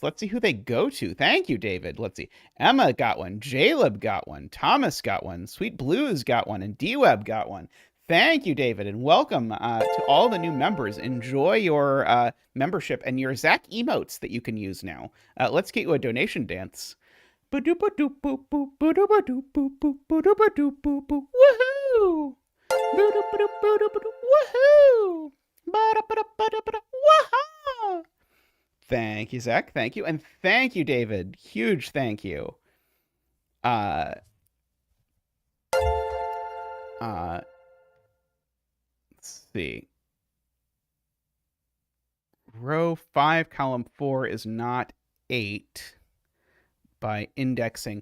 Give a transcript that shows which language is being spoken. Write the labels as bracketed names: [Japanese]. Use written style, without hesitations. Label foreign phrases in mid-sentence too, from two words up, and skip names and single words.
[English] Let's see who they go to. Thank you, David. Let's see. Emma got one. Jaleb got one. Thomas got one. Sweet Blues got one. And D-Web got one. Thank you, David, and welcome to all the new members. Enjoy your membership and your Zach emotes that you can use now. Let's get you a donation dance. Ba-doop-a-doop-boop-boop, ba-doop-a-doop-boop-boop, ba-doop-a-doop-boop-boop. Woohoo! Ba-doop-a-doop-ba-doop-a-doop, woohoo! Ba-da-ba-da-ba-da-ba-da, woohoo! Thank you, Zach. Thank you. And thank you, David. Huge thank you. Uh, let's see. Row 5, column 4 is not 8 by indexing.